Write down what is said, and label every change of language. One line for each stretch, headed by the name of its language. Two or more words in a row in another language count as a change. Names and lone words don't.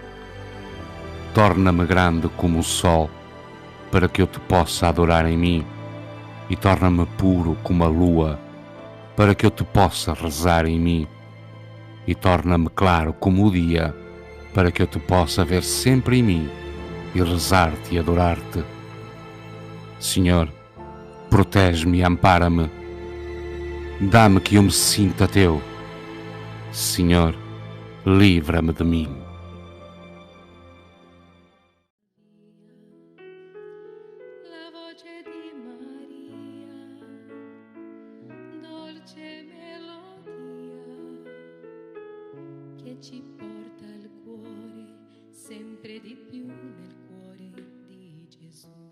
Portuguese: Torna-me grande como o sol, para que eu te possa adorar em mim, e torna-me puro como a lua, para que eu te possa rezar em mim, e torna-me claro como o dia, para que eu te possa ver sempre em mim, e rezar-te e adorar-te. Senhor, protege-me e ampara-me. Dá-me que eu me sinta teu. Senhor, livra-me de mim.
Italian: La voce di Maria, dolce melodia, che ci porta al cuore, sempre di più nel cuore di Gesù.